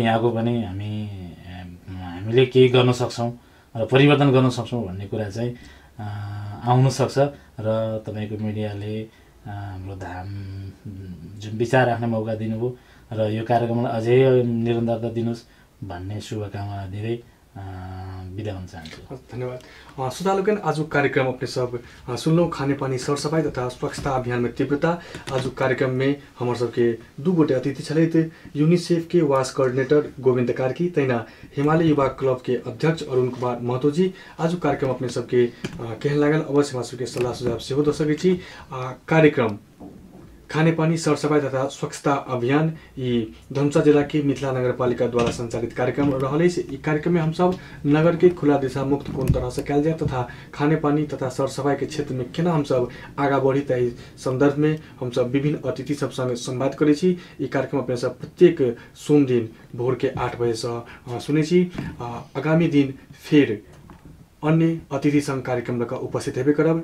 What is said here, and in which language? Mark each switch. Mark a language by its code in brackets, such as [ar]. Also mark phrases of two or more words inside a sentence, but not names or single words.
[ne] यहाँको पनि हामीले केही गर्न सक्छौँ र परिवर्तन गर्न सक्छौँ भन्ने कुरा चाहिँ आउन सक्छ र तपाईको मिडियाले हाम्रो जुन विचार राख्ने मौका दिनुभयो र यो कार्यक्रमलाई अझै निरन्तरता दिनुहोस् भन्ने शुभकामना दिँदै बिदा हुन चाहन्छु। धन्यवाद। [mai] श्रोतालोकन आज कार्यक्रम अपने सब सुनलौं खानेपानी सरसफाई तथा स्वच्छता अभियान में तीव्रता। आज कार्यक्रम में हमार सबके दू गोटे अतिथि छलैथ यूनिसेफ के [en] WASH coordinator [mai] गोविंद कार्की तैना हिमालय युवा क्लब के अध्यक्ष अरुण कुमार महतो जी। आज कार्यक्रम अपने सबके केहन लागल अवश्य हमार सबके सल्लाह सुझाव सेहो द सकै छी। कार्यक्रम खानेपानी सरसफाई तथा स्वच्छता अभियान ये धनुषा जिला के मिथिला नगरपालिका द्वारा संचालित कार्यक्रम रहल। इस कार्यक्रम में हम सब नगर के खुला दिशा मुक्त कोन तरह से कैल जाए तथा खानेपानी तथा सरसफाई के क्षेत्र में केना हम सब आगा बढ़ी तय संदर्भ में हम सब विभिन्न अतिथि सब संग संवाद करे छी। ये कार्यक्रम अपने सब प्रत्येक सोम दिन भोर के 8 बजे से सुने छी। आगामी दिन फिर अन्य अतिथि संग कार्यक्रम लगा उपस्थित हेबे करब।